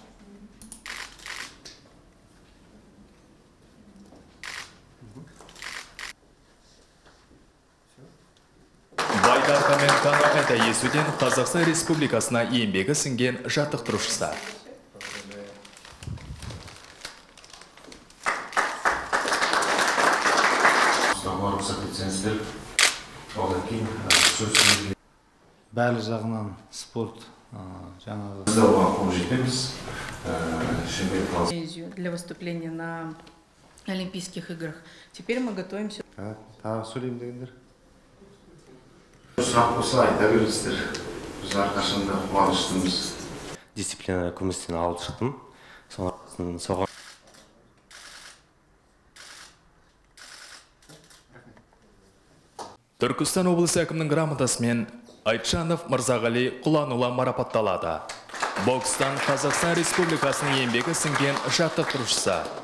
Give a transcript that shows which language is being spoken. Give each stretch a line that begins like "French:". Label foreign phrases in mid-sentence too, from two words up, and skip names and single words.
Kazakh: Байдарка мен каноэда есуден Қазақстан Республикасына еңбегі сіңген жаттықтырушысы. Бәрі жағынан спорт
Russian: для выступления на Олимпийских играх. Теперь мы готовимся.
Kazakh: Дисциплина күмістен алып шықтым. Соған Түркістан облысы әкімінің грамотасымен Айтжанов Мырзағали Құланұлы марапатталады. Бокстан Қазақстан Республикасының еңбегі сіңген жаттықтырушысы.